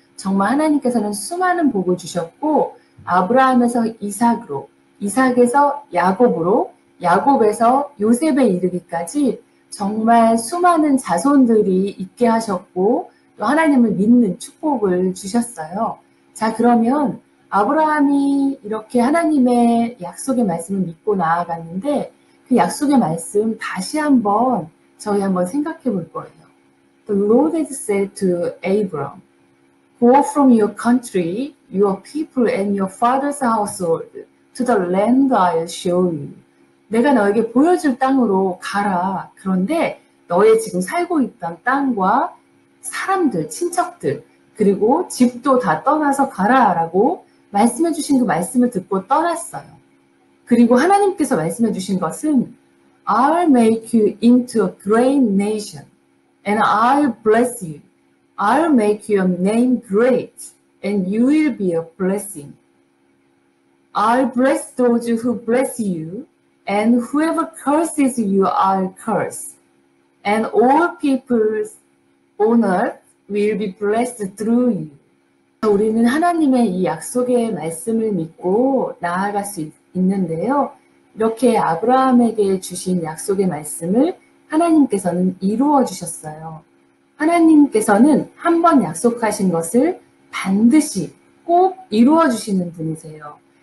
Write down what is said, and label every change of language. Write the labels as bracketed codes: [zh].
[ko] 정말 하나님께서는 수많은 복을 주셨고 아브라함에서 이삭으로, 이삭에서 야곱으로, 야곱에서 요셉에 이르기까지 정말 수많은 자손들이 있게 하셨고 또 하나님을 믿는 축복을 주셨어요. 자, 그러면 아브라함이 이렇게 하나님의 약속의 말씀을 믿고 나아갔는데 그 약속의 말씀 다시 한번 저희 한번 생각해 볼 거예요. [en] The Lord had said to Abram, Go from your country, your people and your father's household to the land I'll show you. [ko] 내가 너에게 보여줄 땅으로 가라. 그런데 너의 지금 살고 있던 땅과 사람들, 친척들, 그리고 집도 다 떠나서 가라라고 말씀해 주신 그 말씀을 듣고 떠났어요. 그리고 하나님께서 말씀해 주신 것은 [en] I'll make you into a great nation and I'll bless you. I'll make your name great and you will be a blessing. I'll bless those who bless you and whoever curses you I'll curse. And all peoples on earth will be blessed through you. [ko] 우리는 하나님의 이 약속의 말씀을 믿고 나아갈 수 있는데요. 이렇게 아브라함에게 주신 약속의 말씀을 하나님께서는 이루어 주셨어요. 하나님께서는 한 번 약속하신 것을 반드시 꼭 이루어 주시는 분이세요.